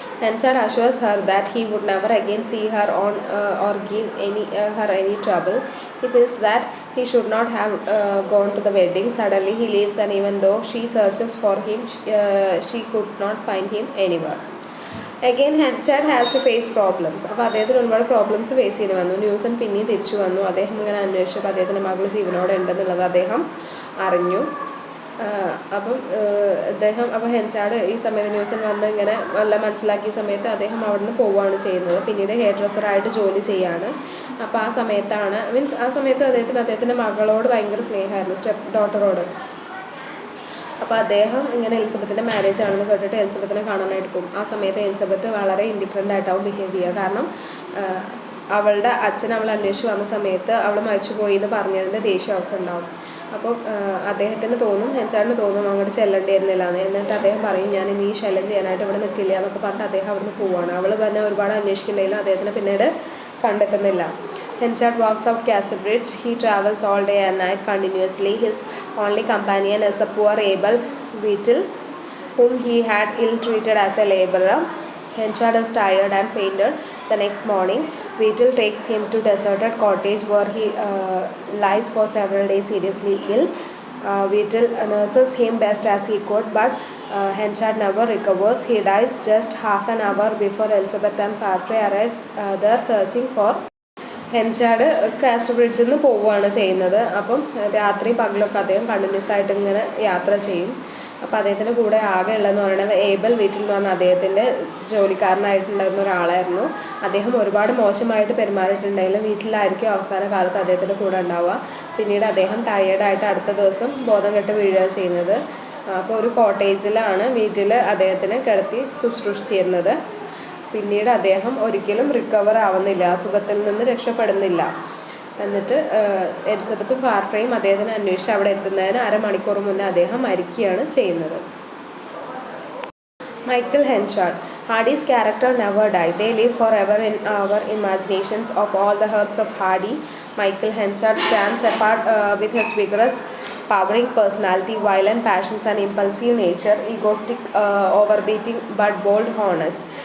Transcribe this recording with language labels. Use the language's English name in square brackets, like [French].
[English] Henchard assures her that he would never again see her or give her any trouble. He feels that he should not have gone to the wedding. Suddenly he leaves, and even though she searches for him, she could not find him anywhere. Again Henchard has to face problems. [Malayalam] അപ്പോൾ അദ്ദേഹത്തിന് ഒരുപാട് problems face ചെയ്ത് വന്നു. ന്യൂസൺ പിന്നെയും തിരിച്ചു വന്നു. അദ്ദേഹം ഇങ്ങനെ അന്വേഷിച്ചപ്പോൾ അദ്ദേഹത്തിൻ്റെ മകൾ ജീവനോടെ ഉണ്ടെന്നുള്ളത് അദ്ദേഹം അറിഞ്ഞു. അപ്പോൾ ഹെൻചാർഡ് ഈ സമയത്ത് ന്യൂസൺ വന്ന് ഇങ്ങനെ എല്ലാം മനസ്സിലാക്കിയ സമയത്ത് അദ്ദേഹം അവിടെ നിന്ന് പോവുകയാണ് ചെയ്യുന്നത്. പിന്നീട് ഹെയർ ഡ്രസ്സറായിട്ട് ജോലി ചെയ്യാണ്. അപ്പോൾ ആ സമയത്താണ് ആ സമയത്ത് അദ്ദേഹത്തിൻ്റെ മകളോട് ഭയങ്കര സ്നേഹമായിരുന്നു, സ്റ്റെപ്പ് ഡോട്ടറോട്. അപ്പോൾ അദ്ദേഹം ഇങ്ങനെ എലിസബത്തിൻ്റെ മാരേജ് ആണെന്ന് കേട്ടിട്ട് എലിസബത്തിനെ കാണാനായിട്ട് പോകും. ആ സമയത്ത് എലിസബത്ത് വളരെ ഇൻഡിഫറൻ്റ് ആയിട്ടാവും ബിഹേവ് ചെയ്യുക. കാരണം അവളുടെ അച്ഛൻ അവളെ അന്വേഷിച്ച് വന്ന സമയത്ത് അവൾ മരിച്ചു പോയി എന്ന് പറഞ്ഞതിൻ്റെ ദേഷ്യം അവൾക്ക് ഉണ്ടാവും. അപ്പോൾ അദ്ദേഹത്തിന് തോന്നും, ഹെൻചാർഡിന് തോന്നും അങ്ങോട്ട് ചെല്ലേണ്ടിയിരുന്നില്ല എന്ന്. എന്നിട്ട് അദ്ദേഹം പറയും, ഞാൻ ഇനി ശല്യം ചെയ്യാനായിട്ട് ഇവിടെ നിൽക്കില്ല എന്നൊക്കെ പറഞ്ഞിട്ട് അദ്ദേഹം അവിടുന്ന് പോവുകയാണ്. അവൾ തന്നെ ഒരുപാട് അന്വേഷിക്കുന്നുണ്ടെങ്കിലും അദ്ദേഹത്തിന് പിന്നീട് കണ്ടെത്തുന്നില്ല. Henchard walks out Castbridge. He travels all day and night continuously. His only companion is the poor Abel Whittle, whom he had ill-treated as a labourer. Henchard is tired and fainted the next morning. Whittle takes him to a deserted cottage where he lies for several days seriously ill. Whittle nurses him best as he could, but Henchard never recovers. He dies just half an hour before Elizabeth and Farfrae arrives there searching for. ഹെൻചാർഡ് കാസ്റ്റ്ബ്രിഡ്ജിൽ നിന്ന് പോവുകയാണ് ചെയ്യുന്നത്. അപ്പം രാത്രി പകലൊക്കെ അദ്ദേഹം continuous ആയിട്ട് ഇങ്ങനെ യാത്ര ചെയ്യും. അപ്പോൾ അദ്ദേഹത്തിൻ്റെ കൂടെ ആകെ ഉള്ളതെന്ന് പറയുന്നത് ഏബൽ വീട്ടിൽ എന്ന് പറഞ്ഞാൽ അദ്ദേഹത്തിൻ്റെ ജോലിക്കാരനായിട്ടുണ്ടായിരുന്ന ഒരാളായിരുന്നു. അദ്ദേഹം ഒരുപാട് മോശമായിട്ട് പെരുമാറിയിട്ടുണ്ടെങ്കിലും വീട്ടിലായിരിക്കും അവസാന കാലത്ത് അദ്ദേഹത്തിൻ്റെ കൂടെ ഉണ്ടാവുക. പിന്നീട് അദ്ദേഹം ടയേർഡായിട്ട് അടുത്ത ദിവസം ബോധം കെട്ട് വീഴുകയാണ് ചെയ്യുന്നത്. അപ്പോൾ ഒരു കോട്ടേജിലാണ് വീട്ടിൽ അദ്ദേഹത്തിനെ കിടത്തി ശുശ്രൂഷിച്ചിരുന്നത്. പിന്നീട് അദ്ദേഹം ഒരിക്കലും റിക്കവർ ആവുന്നില്ല, അസുഖത്തിൽ നിന്ന് രക്ഷപ്പെടുന്നില്ല. എന്നിട്ട് എലിസബത്തും ഫാർഫ്രയും അദ്ദേഹത്തിനെ അന്വേഷിച്ച് അവിടെ എത്തുന്നതിന് അരമണിക്കൂർ മുന്നേ അദ്ദേഹം മരിക്കുകയാണ് ചെയ്യുന്നത്. [English] Michael Henchard. Hardy's character never died. They live forever in our imaginations. Of all the herbs of Hardy, Michael Henchard stands apart with his vigorous, powering personality, violent passions and impulsive nature, egoistic, overbeating but bold, honest.